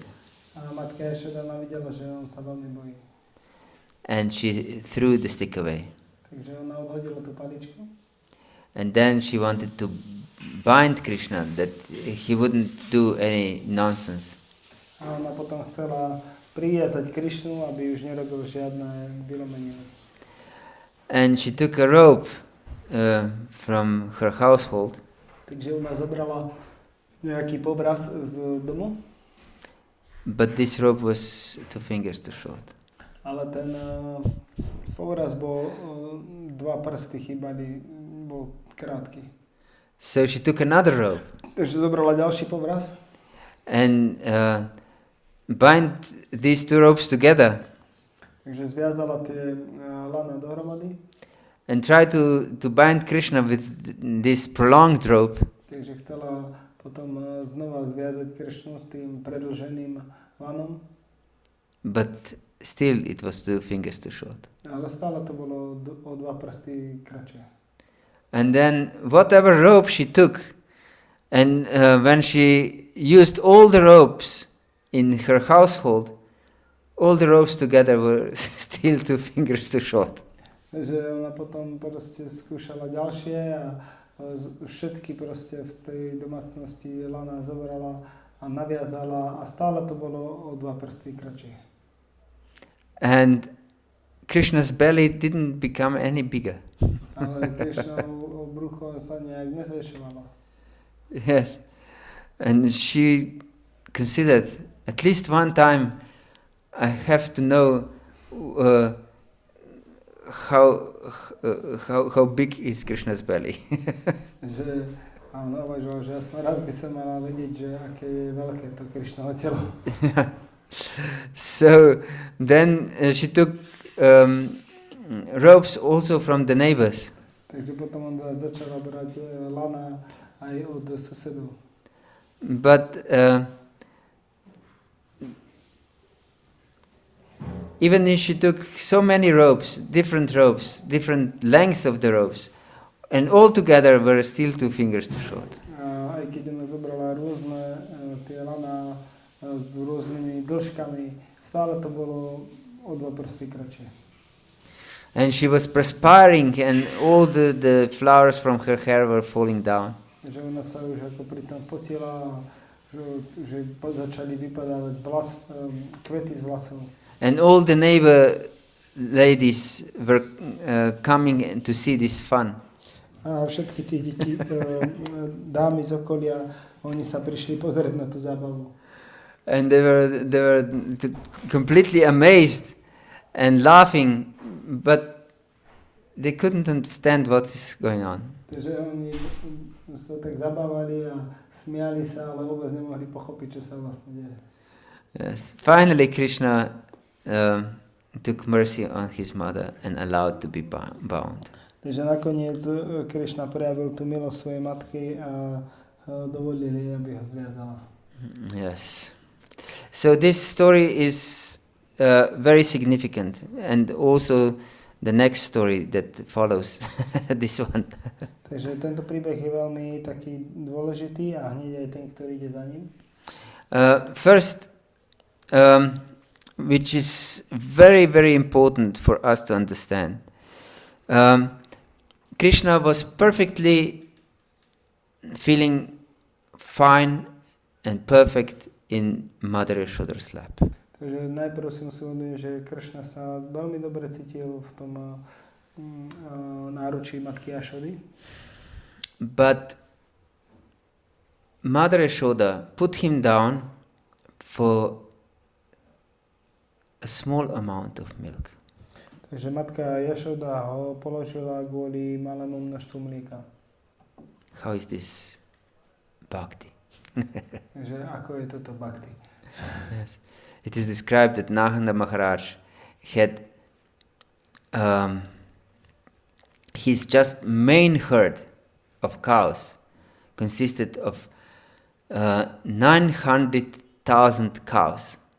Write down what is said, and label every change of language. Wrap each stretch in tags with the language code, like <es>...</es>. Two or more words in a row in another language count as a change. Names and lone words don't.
<sk>A matka Jašoda videla, že on sa veľmi bojí.</sk> <en>And she threw the stick away.</en> <sk>Takže ona odhodila tú paličku.</sk> <en>And then she wanted to bind Krishna, that he wouldn't do any nonsense.</en> <sk>A ona potom chcela priviazať Krishnu, aby už nerobil žiadne vylomeniny.</sk> <en>And she took a rope from her household.</en> <sk>Takže ona zobrala nejaký povraz z domu.</sk> <en>But this rope was 2 fingers too short.</en> <sk>Ale ten povraz bol, 2 prsty chýbali, bol krátky.</sk> <en>So she took another rope.</en> <sk>Takže zobrala ďalší povraz.</sk> <en>And bind these 2 ropes together.</en> <sk>Takže zviazala tie lana dohromady.</sk> <en>And try to bind Krishna with this prolonged rope.</en> <sk>Takže chcela potom znova zviazať Krishnu s tým predĺženým lanom.</sk> <en>But still it was 2 fingers too short.</en> <sk>Ale stále to bolo o 2 prsty kratšie.</sk> <en>And then whatever rope she took, and when she used all the ropes in her household, all the ropes together were still 2 fingers too short.</en> <sk>Že ona potom proste skúšala ďalšie a všetky proste v tej domácnosti lana zobrala a naviazala a stále to bolo o 2 prsty kratšie.</sk> <en>And Krishna's belly didn't become any bigger.</en> <sk>Ale Krishnovo brucho sa nejak nezväčšovalo.</sk> <en>Yes. And she considered, at least one time, I have to know how big is Krishna's belly.</en> <sk>Že áno, uvažoval, že aspoň raz by som mala vedieť, že aké je veľké to Krishnovo telo.</sk> <en>So then she took ropes also from the neighbors.</en> <sk>Takže potom on začala brať lana aj od susedov.</sk> <en>But even if she took so many ropes, different lengths of the ropes, and all together were still 2 fingers too short.</en> <sk>Aj keď ona zobrala rôzne tie lana s rôznymi dĺžkami, stále to bolo o 2 prsty kratšie.</sk> <en>And she was perspiring, and all the flowers from her hair were falling down.</en> <sk>Že ona sa už ako pri tom potila, že začali vypadávať kvety z vlasov.</sk> <en>And all the neighbor ladies were coming to see this fun.</en> <sk>A všetky tie deti, dámy z okolia, oni sa prišli pozrieť na tú zábavu.</sk> <en>And they were completely amazed and laughing, but they couldn't understand what is going on.</en> <sk>Takže oni sa tak zabávali a smiali sa, ale vôbec nemohli pochopiť, čo sa vlastne deje.</sk> <en>Yes. Finally, Krishna took mercy on his mother and allowed to be bound.</en> <sk>Takže nakoniec Krishna prejavil tú milosť svojej matky a dovolili, aby ho zviazala.</sk> <en>Yes. So this story is very significant, and also the next story that follows this one.</en> <sk>Takže tento príbeh je veľmi taký dôležitý a hneď aj ten, ktorý ide za ním.</sk> <en>First, which is very, very important for us to understand. Krishna was perfectly feeling fine and perfect in Mother Yasoda's lap.</en> <sk>Takže najprv si musím uvedomiť, že Kršna sa veľmi dobre cítil v tom náručí matky Yašody.</sk> <en>But Mother Yasoda put him down for a small amount of milk.</en> <sk>Takže matka Yasoda ho položila kvôli malému množstvu mlieka.</sk> <en>How is this bhakti?</en> <sk>Takže ako je toto bhakti?</sk> <en>Yes. It is described that Nahanda Maharaj had his just main herd of cows consisted of 900,000 cows.</en>